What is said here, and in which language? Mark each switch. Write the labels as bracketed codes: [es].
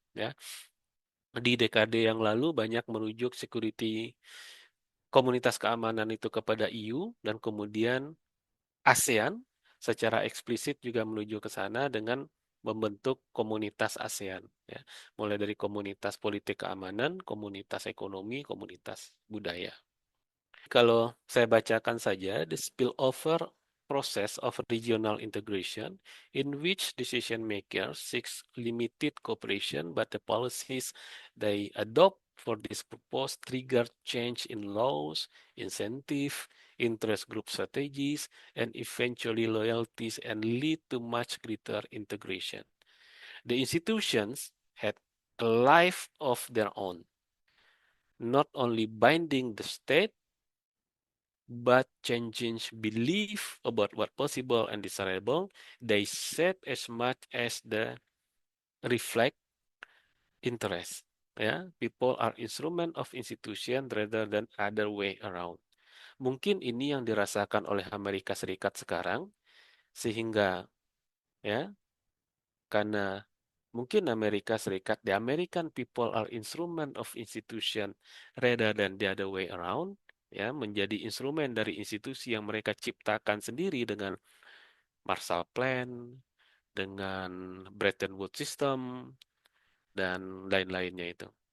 [id] Ya, di dekade yang lalu banyak merujuk security komunitas keamanan itu kepada EU dan kemudian ASEAN secara eksplisit juga menuju ke sana dengan membentuk komunitas ASEAN. Ya, mulai dari komunitas politik keamanan, komunitas ekonomi, komunitas budaya. Kalau saya bacakan saja, [en] the spillover process of regional integration in which decision makers seeks limited cooperation but the policies they adopt for this purpose trigger change in laws, incentive, interest group strategies, and eventually loyalties and lead to much greater integration. The institutions had a life of their own, not only binding the state but changing belief about what possible and desirable, they said as much as the reflect interest. Ya, people are instrument of institution rather than other way around. [id] Mungkin ini yang dirasakan oleh Amerika Serikat sekarang, sehingga ya, karena mungkin Amerika Serikat, [en] the American people are instrument of institution rather than the other way around, [id] ya, menjadi instrumen dari institusi yang mereka ciptakan sendiri dengan Marshall Plan, dengan Bretton Woods System, dan lain-lainnya itu.